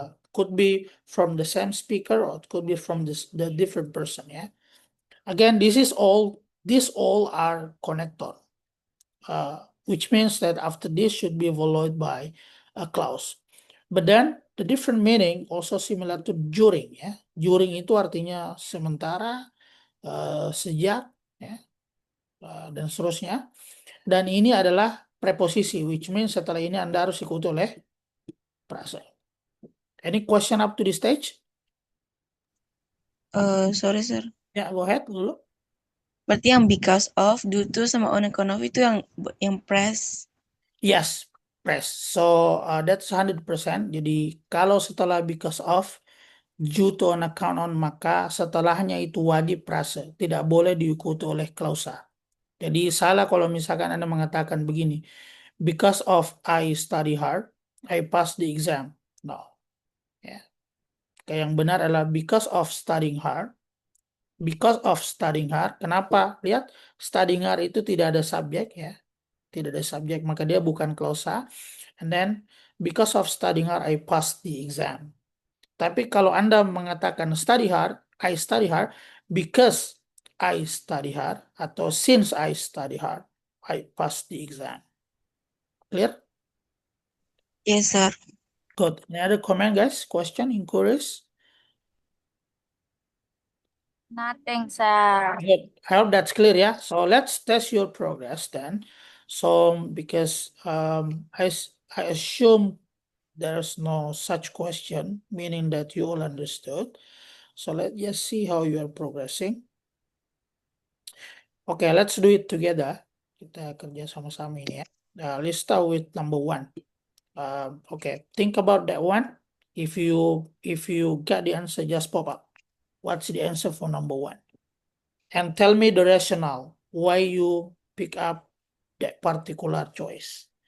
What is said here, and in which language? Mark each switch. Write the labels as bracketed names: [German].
[English] Could be from the same speaker or it could be from the different person ya. Again, these all are connector, which means that after this should be followed by a clause. But then the different meaning also similar to during ya. [Indonesian] During itu artinya sementara, sejak ya, dan seterusnya. Dan ini adalah preposisi, [English] which means [Indonesian] setelah ini Anda harus ikuti oleh prasa. [English] Any question up to this stage? Sorry, sir. [Indonesian] Ya, [English] go ahead [Indonesian] dulu. Berarti yang because of, due to, sama on account of itu yang press. [English] Yes, press. So that's 100%. [Indonesian] Jadi kalau setelah because of, due to, on account on, maka setelahnya itu wajib prasa. Tidak boleh diikuti oleh klausa. Jadi salah kalau misalkan Anda mengatakan begini, [English] because of I study hard, I pass the exam. [Indonesian] No. Ya. Yang benar adalah [English] because of studying hard. Because of studying hard. [Indonesian] Kenapa? Lihat, studying hard itu tidak ada subjek ya. Tidak ada subjek, maka dia bukan klausa. [English] And then, because of studying hard, I passed the exam. [Indonesian] Tapi kalau Anda mengatakan [English] study hard, I study hard, because I study hard, atau since I study hard, I passed the exam. Clear? Yes, sir. Good. Any other comment, guys? Question, inquiries? Nothing, sir. Good. I hope that's clear, yeah? So let's test your progress then. So because I assume there's no such question, meaning that you all understood. So let's just see how you are progressing. Okay, let's do it together. [Indonesian] Kita kerja sama-sama ini ya. [English] Let's start with number 1. Okay, think about that one. If you got the answer, just pop up. What's the answer for number 1? And tell me the rationale why you pick up that particular choice.